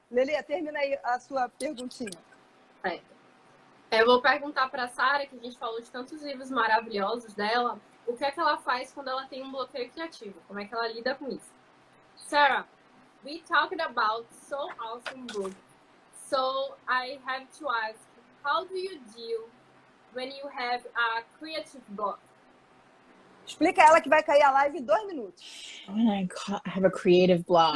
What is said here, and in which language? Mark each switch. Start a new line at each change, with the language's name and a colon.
Portuguese: Lelê, termina aí a sua perguntinha. Eu vou perguntar pra Sarah, que a gente falou de tantos livros maravilhosos dela, o que é que ela faz quando ela tem um bloqueio criativo? Como é que ela lida com isso?
English: Sarah, we talked about so awesome book. So I have to ask, how do you deal when you have a creative block?
Portuguese: Explica ela que vai cair a live em 2 minutos.
English: When I have a creative block.